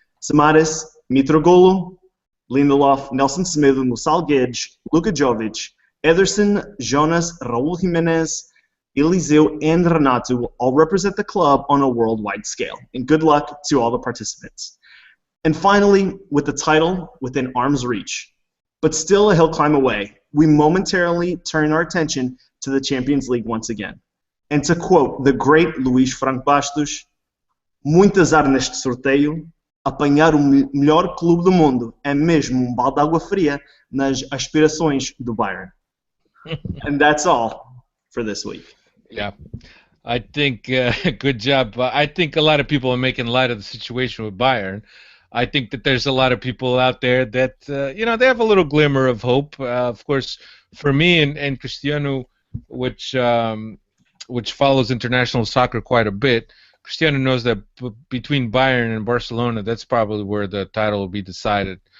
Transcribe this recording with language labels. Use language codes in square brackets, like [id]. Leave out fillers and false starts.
[en] Samaris, Mitroglou, Lindelof, Nelson Semedo, Musal Guedes, Luka Jovic, Ederson, Jonas, Raul Jimenez, Eliseu, and Renato will all represent the club on a worldwide scale. And good luck to all the participants. And finally, with the title within arm's reach, but still a hill climb away, we momentarily turn our attention to the Champions League once again. And to quote the great Luís Franco Bastos, [pt] muito azar neste sorteio, apanhar o melhor clube do mundo é mesmo balde de água fria nas aspirações do Bayern. [en] And that's all for this week. Yeah, I think good job. I think a lot of people are making light of the situation with Bayern. I think that there's a lot of people out there that they have a little glimmer of hope. Of course, for me and Cristiano, which follows international soccer quite a bit, Cristiano knows that between Bayern and Barcelona, that's probably where the title will be decided.